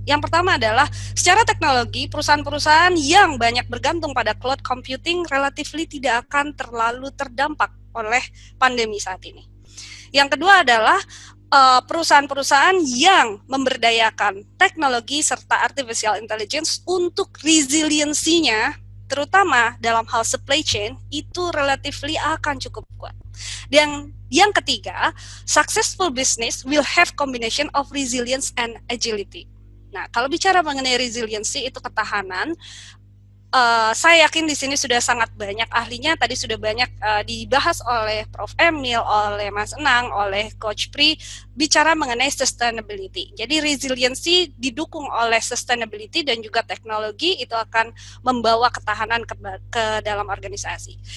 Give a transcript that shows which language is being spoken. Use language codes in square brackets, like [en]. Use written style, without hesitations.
[id] Yang pertama adalah secara teknologi, perusahaan-perusahaan yang banyak bergantung pada cloud computing relatively tidak akan terlalu terdampak oleh pandemi saat ini. Yang kedua adalah perusahaan-perusahaan yang memberdayakan teknologi serta artificial intelligence untuk resiliensinya, terutama dalam hal supply chain, itu relatively akan cukup kuat. [en] Dan yang ketiga, successful business will have combination of resilience and agility. [id] Nah, kalau bicara mengenai resiliency, itu ketahanan. Saya yakin di sini sudah sangat banyak ahlinya, tadi sudah banyak dibahas oleh Prof. Emil, oleh Mas Enang, oleh Coach Pri, bicara mengenai sustainability. Jadi resiliency didukung oleh sustainability dan juga teknologi itu akan membawa ketahanan ke dalam organisasi.